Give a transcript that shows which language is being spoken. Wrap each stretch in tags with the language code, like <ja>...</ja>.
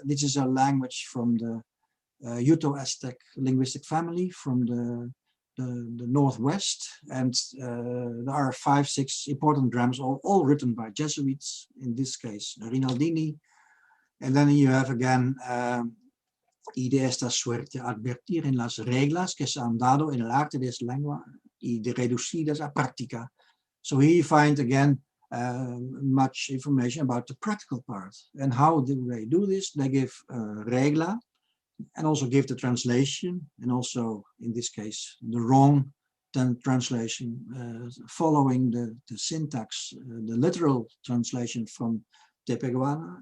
<en>This is a language from the Uto-Aztec linguistic family from the Northwest, and there are 5-6 important grammars, all written by Jesuits, in this case Rinaldini. And then you have again</en> <es>y de esta suerte advertir en las reglas que se han dado en el arte de esta lengua y de reducidas a práctica.</es> <en>So here you find again much information about the practical part. And how do they do this? They give regla, and also give the translation, and also in this case the wrong translation, following the syntax, the literal translation from Tepehuana.</en>